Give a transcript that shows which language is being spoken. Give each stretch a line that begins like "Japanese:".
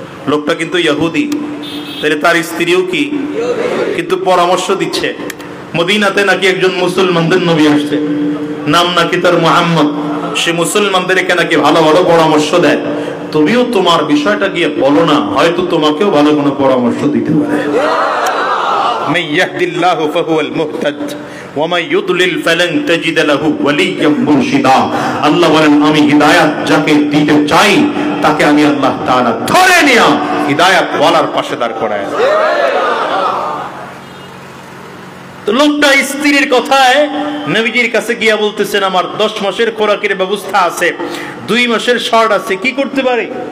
Bangla: লোকটা কিন্তু ইহুদি, তাহলে তার স্ত্রীও কি? কিন্তু পরামর্শ দিচ্ছে মদিনাতে নাকি একজন মুসলমানদের নবী আসছে, নাম নাকি তার মুহাম্মদ। সে মুসলমানদেরকে নাকি ভালো ভালো পরামর্শ দেয়। তুমিও তোমার বিষয়টা গিয়ে বলো না, হয়তো তোমাকেও ভালো কোনো পরামর্শ দিতে পারে।
Arabic: من يهد الله فهو المهتد ومن يضلل فلن تجد له وليا مرشدا।
Bangla: আল্লাহ বলেন, আমি হিদায়াত যাকে দিতে চাই তাকে আমি আল্লাহ তাআলা ধরে নিয়ে হিদায়াত ওয়ালার পাশে দাঁড় করায়। তো লোকটা স্ত্রীর কথায় নবীজির কাছে গিয়া বলতেছেন, আমার 10 মাসের খোরাকের ব্যবস্থা আছে, 2 মাসের শর্ট আছে, কি করতে পারি?